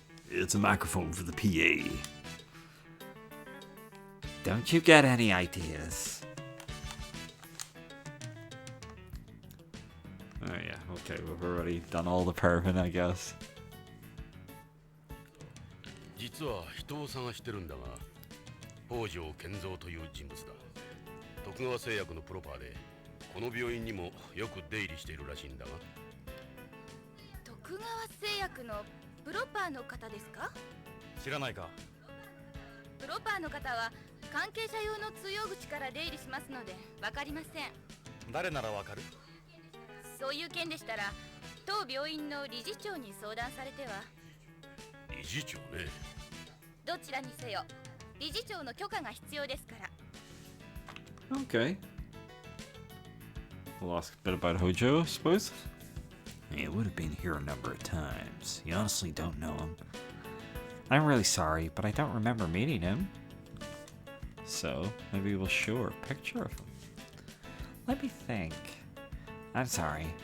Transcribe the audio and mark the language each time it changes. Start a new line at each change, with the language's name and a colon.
English: It's a microphone for the PA. Don't you get any ideas? Oh yeah, okay, we've already done all the perving, I guess.
Japanese: 実は人を探してるんだが、北条健三という人物だ。徳川製薬のプロパーで、この病院にもよく出入りしているらしいんだが。徳川製薬のプロパーの方ですか？知らないか。プロパーの方は関係者用の通用口から出入りしますのでわかりません。誰ならわかる？そういう件でしたら当病院の理事長に相談されては。理事長ね。どちらにせよ理事長の許可が必要ですから。
English: Okay. We'll ask a bit about Hojo, I suppose. He would have been here a number of times. You honestly don't know him? I'm really sorry, but I don't remember meeting him. So, maybe we'll show her a picture of him. Let me think. I'm sorry.